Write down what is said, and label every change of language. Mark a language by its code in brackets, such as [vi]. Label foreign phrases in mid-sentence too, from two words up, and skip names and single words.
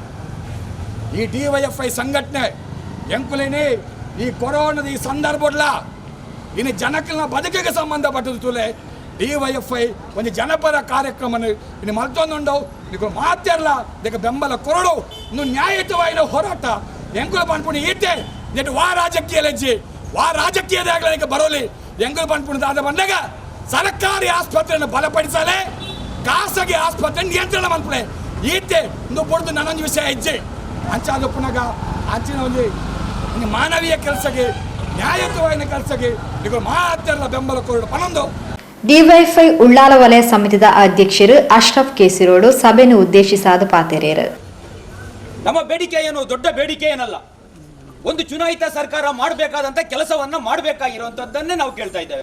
[tcy] ಈ DYFI ಸಂಘಟನೆ ಎಂಕುಲೇನಿ ಈ ಕೊರೋನಾದ ಈ ಸಂದರ್ಭಡ್ಲ ಇನ್ನು ಜನಕಲ್ನ ಬದುಕಿಗೆ ಸಂಬಂಧಪಟ್ಟದು ತುಲೆ DYFI ಒಂದು ಜನಪರ ಕಾರ್ಯಕ್ರಮ ಇನ್ನು ಮಲ್ತೊಂದುಂಡು ನೀವು ಮಾತ್ಯರ್ಲ ಇದಕ್ಕೆ ಬೆಂಬಲ ಕೊರಡು ಇನ್ನು ನ್ಯಾಯಯುತವಾದ ಹೋರಾಟ ಎಂಕುಲು ಪನ್ಪುಣಿ ಈತೆ ನೆಟ್ಟು ವಾ ರಾಜಕೀಯದಾಗಲಿಕ್ಕೆ ಬರೋಲಿ ಎಂಕುಲು ಪನ್ಪುಣದಾದ ಬಂದಾಗ [kn] ಸರ್ಕಾರಿ ಆಸ್ಪತ್ರೆಯನ್ನು ಬಲಪಡಿಸಲೇ ಖಾಸಗಿ ಆಸ್ಪತ್ರೆ ನಿಯಂತ್ರಣ [tcy] ಮನ್ಪುಣೆ ಈತೆ ಇಂದು ಬಡ್ದು ನನ್ನೊಂದು ವಿಷಯ ಹೆಜ್ಜೆ ಅಂಚಾದ ಪುನಗ ಅಂಚಿನ ಒಂದು ಮಾನವೀಯ ಕೆಲಸಕ್ಕೆ ನ್ಯಾಯಯುತವಾದ ಕೆಲಸಕ್ಕೆ ನೀವು ಮಾತ್ಯರ್ಲ ಬೆಂಬಲ ಕೊರಡು ಪನ್ನೊಂದು ಡಿವೈಎಫ್ಐ ಉಳ್ಳಾಲ ವಲಯ ಸಮಿತಿದ ಅಧ್ಯಕ್ಷರು ಅಶ್ರಫ್ ಕೇಸಿರೋಡು ಸಭೆಯನ್ನು ಉದ್ದೇಶಿಸಾದ ಪಾತೆರೇರು. [kn] ನಮ್ಮ ಬೇಡಿಕೆ ಏನು ದೊಡ್ಡ ಬೇಡಿಕೆ ಏನಲ್ಲ, ಒಂದು ಚುನಾಯಿತ ಸರ್ಕಾರ ಮಾಡಬೇಕಾದಂತ ಕೆಲಸವನ್ನ ಮಾಡಬೇಕಾಗಿರುವಂತದ್ದನ್ನೇ ನಾವು ಕೇಳ್ತಾ ಇದ್ದೇವೆ.